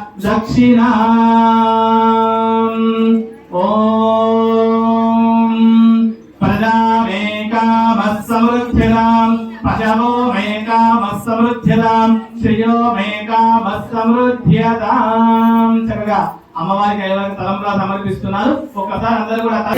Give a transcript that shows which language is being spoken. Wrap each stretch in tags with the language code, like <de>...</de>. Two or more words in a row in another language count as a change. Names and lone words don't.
<sa>दक्षिणाम् ॐ प्रजामेकामः समृद्ध्यताम् पशवो मेकामः समृद्ध्यताम् श्रियो मेकामः समृद्ध्यताम्</sa> <te>చక్కగా అమ్మవారికి ఐవరికి తలంబ్రా సమర్పిస్తున్నారు. ఒక్కసారి అందరూ కూడా</te>